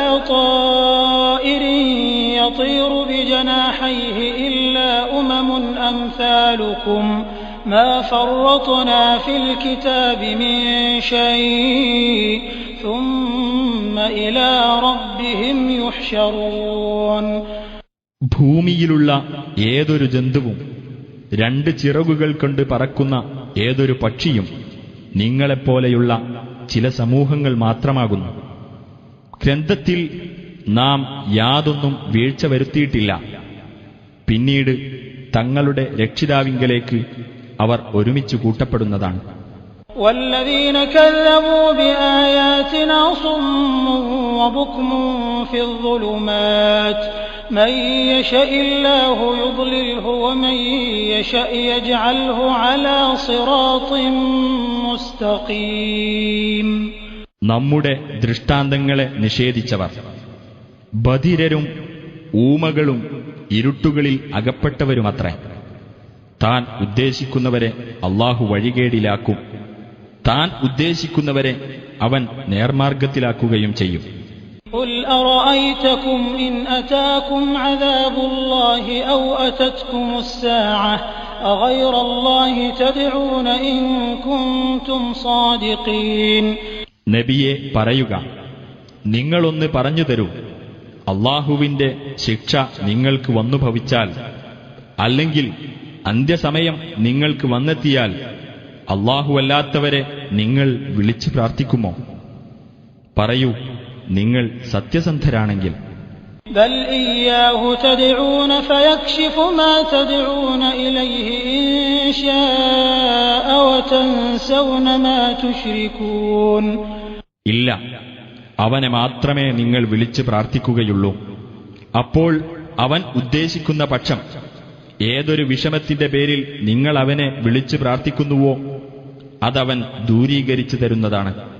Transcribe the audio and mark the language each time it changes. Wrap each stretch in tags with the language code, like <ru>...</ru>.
<ar>طائر يطير بجناحيه إلا أمثالكم ما فرطنا في الكتاب من شيء ثم إلى ربهم يحشرون.</ar> <ml>ഭൂമിയിലുള്ള ഏതൊരു ജന്തുവും 2 ചിറകുകൾ കൊണ്ട് പറക്കുന്ന ഏതൊരു പക്ഷിയും നിങ്ങളെപ്പോലെയുള്ള ചില സമൂഹങ്ങൾ മാത്രമാകുന്നു. ഗ്രന്ഥത്തിൽ നാം യാതൊന്നും വീഴ്ച വരുത്തിയിട്ടില്ല. പിന്നീട് തങ്ങളുടെ രക്ഷിതാവിങ്കലേക്ക് അവർ ഒരുമിച്ച് കൂട്ടപ്പെടുന്നതാണ്.</ml> <ar>والذين كذبوا بآياتنا صم وبكم في الظلمات من يشاء الله يضلله ومن يشاء يجعله على صراط مستقيم.</ar> <ml>നമ്മുടെ ദൃഷ്ടാന്തങ്ങളെ നിഷേധിച്ചവർ ബധിരരും ഊമകളും ഇരുട്ടുകളിൽ അകപ്പെട്ടവരുമത്രേ. താൻ ഉദ്ദേശിക്കുന്നവരെ അല്ലാഹു വഴികേടിലാക്കും, താൻ ഉദ്ദേശിക്കുന്നവരെ അവൻ നേർമാർഗത്തിലാക്കുകയും ചെയ്യും.</ml> <ar>قل أرأيتكم إن أتاكم عذاب الله أو أتتكم الساعة أغير الله تدعون إن كنتم صادقين.</ar> <ml>നബിയെ പറയുക, നിങ്ങളൊന്ന് പറഞ്ഞു തരൂ, അല്ലാഹുവിന്റെ ശിക്ഷ നിങ്ങൾക്ക് വന്നു ഭവിച്ചാൽ, അല്ലെങ്കിൽ അന്ത്യസമയം നിങ്ങൾക്ക് വന്നെത്തിയാൽ അല്ലാഹുവല്ലാത്തവരെ നിങ്ങൾ വിളിച്ചു പ്രാർത്ഥിക്കുമോ? പറയൂ, നിങ്ങൾ സത്യസന്ധരാണെങ്കിൽ.</ml> <ar>بل إياه تدعون فيكشف ما تدعون إليه إن شاء وتنسون ما تشركون.</ar> <ml>ഇല്ല, അവനെ മാത്രമേ നിങ്ങൾ വിളിച്ച് പ്രാർത്ഥിക്കുകയുള്ളൂ. അപ്പോൾ അവൻ ഉദ്ദേശിക്കുന്ന പക്ഷം ഏതൊരു വിഷമത്തിന്റെ പേരിൽ നിങ്ങൾ അവനെ വിളിച്ച് പ്രാർത്ഥിക്കുന്നുവോ അതവൻ ദൂരീകരിച്ചു തരുന്നതാണ്.</ml>